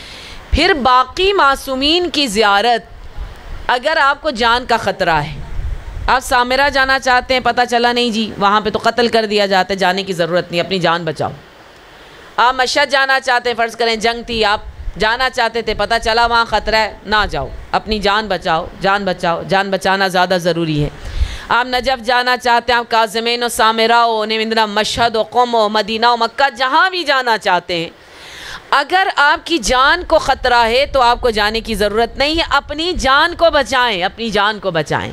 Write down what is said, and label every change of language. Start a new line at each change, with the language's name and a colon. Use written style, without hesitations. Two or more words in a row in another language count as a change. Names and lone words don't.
Urdu: پھر باقی معصومین کی زیارت اگر آپ کو جان کا خطرہ ہے، آپ سامرا جانا چاہتے ہیں، پتہ چلا نہیں جی وہاں پہ تو قتل کر دیا جاتا ہے، جانے کی ضرورت نہیں، اپنی جان بچاؤ۔ آپ مشہد جانا چاہتے ہیں، فرض کریں جنگ تھی، آپ جانا چاہتے تھے، پتہ چلا وہاں خطرہ ہے، نہ جاؤ، اپنی جان بچاؤ، جان بچاؤ، جان بچانا زیادہ ضروری ہے۔ آپ نجف جانا چاہتے ہیں، آپ کاظمین و سامرا و نمیدنا مشہد و قم و مدینہ و مکہ جہاں بھی جانا چاہتے ہیں، اگر آپ کی جان کو خطرہ ہے تو آپ کو جانے کی ضرورت نہیں ہے، اپنی جان کو بچائیں، اپنی جان کو بچائیں۔